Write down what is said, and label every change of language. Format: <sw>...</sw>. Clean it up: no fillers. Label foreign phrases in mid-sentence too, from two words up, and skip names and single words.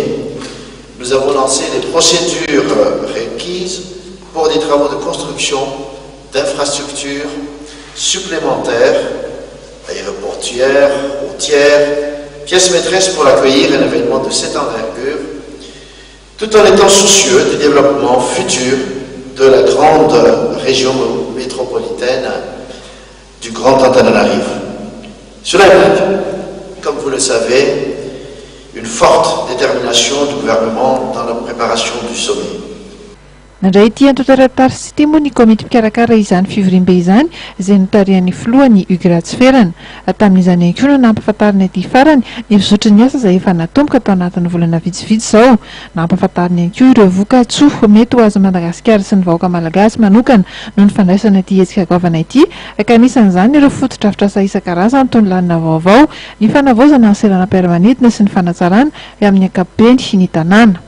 <fr>nous avons lancé les procédures requises pour des travaux de construction d'infrastructures supplémentaires, aéroportuaires, routières, pièce maîtresse pour accueillir un événement de cette envergure, tout en étant soucieux du développement futur de la grande région métropolitaine du Grand Antananarivo. Cela implique, comme vous le savez, une forte détermination du gouvernement dans la préparation du sommet.</fr> <mg>Nandray ity antotaratary sy temo ny komity mpikarakara izany fivorim-be izany izay notarian'ny filohany Ugratsferana tamin'izany ihany koa no nampahafantarina ity farany ny fizotry ny asa izay efa natomboka tao anatin'ny volana vitsivitsy izao. Nampahafantarina ihany koa ireo voka-tsoa mety ho azo Madagasikara sy ny vahoaka malagasy manokana noho ny fandraisana ity hetsika goavana ity ka anisan'izany ireo foto-drafitra asa isan-karazany toy ny lanina vaovao, ny fanavaozana ny seranam-piaramanidina sy ny fanatsarana amin'ny ankapobeny ny tanàna.</mg>